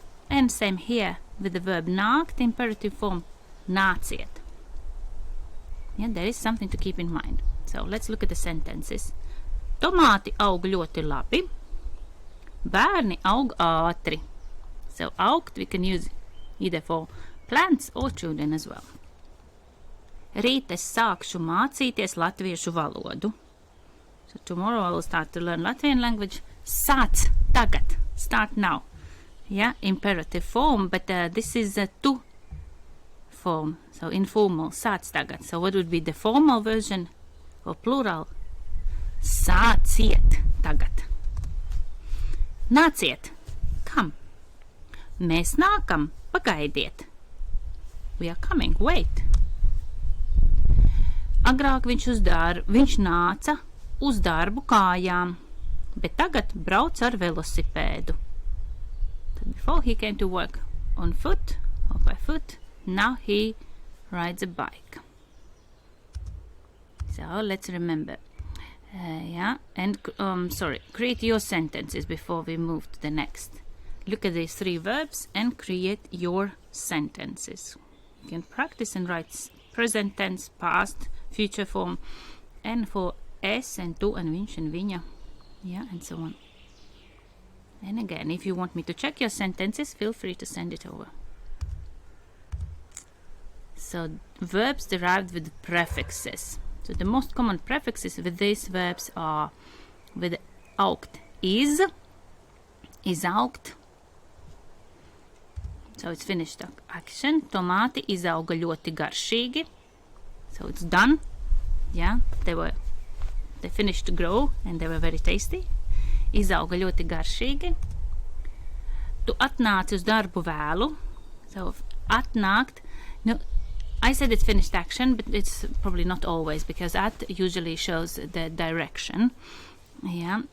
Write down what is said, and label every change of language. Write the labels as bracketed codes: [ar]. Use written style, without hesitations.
[en] And same here with the verb nākt, imperative form, nāciet. Yeah, there is something to keep in mind. So let's look at the sentences. [lv] Tomāti aug ļoti labi. Bērni aug ātri. [en] So augt we can use either for plants or children as well. [lv] Rīt es sākšu mācīties latviešu valodu. [en] So tomorrow I will start to learn Latvian language. [lv] Sāc tagad. [en] Start now. Yeah, imperative form, but this is a tu form. So informal, [lv] sāc tagad. [en] So what would be the formal version or plural? [lv] Sāciet tagad. Nāciet. [en] Come. [lv] Mēs nākam. Pagaidiet. [en] We are coming. Wait. [lv] Agrāk viņš nāca uz darbu kājām, bet tagad brauc ar velosipēdu. [en] Before he came to work on foot or by foot, now he rides a bike. So let's remember. Yeah, and create your sentences before we move to the next. Look at these three verbs and create your sentences. You can practice and write present tense, past, future form, and for es and tu and viņš and viņa, yeah, and so on. And again, if you want me to check your sentences, feel free to send it over. So verbs derived with prefixes. So the most common prefixes with these verbs are with augt is augt. So it's finished action. [lv] Tomāti izauga ļoti garšīgi. [en] So it's done. Yeah, they finished to grow and they were very tasty. [lv] Izauga ļoti garšīgi. Tu atnāci uz darbu vēlu. [en] So atnākt. No, I said it's finished action, but it's probably not always because at usually shows the direction. Yeah.